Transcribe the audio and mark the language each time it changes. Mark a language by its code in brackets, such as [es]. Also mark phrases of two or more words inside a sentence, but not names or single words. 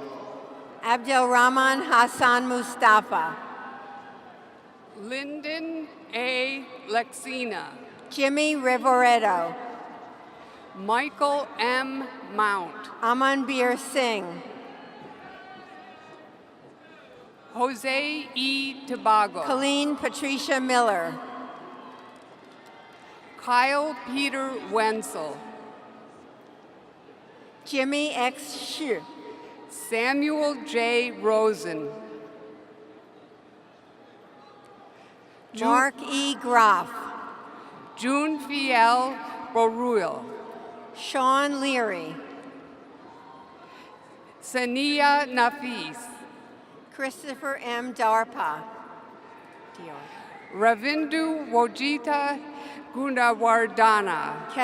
[en] Abdelrahman Hassan Mustafa. Lyndon A. Lexina. Jimmy Rivoretto. Michael M. Mount. Amanbir Singh. Jose E. Tobago. Colleen Patricia Miller. Kyle Peter Wenzel. Jimmy X. Shu. Samuel J. Rosen. Mark E. Groff. June Fiel Boruil. Sean Leary. Sania Nafis. Christopher M. Darpa. Ravindu Wojita Gunawardana.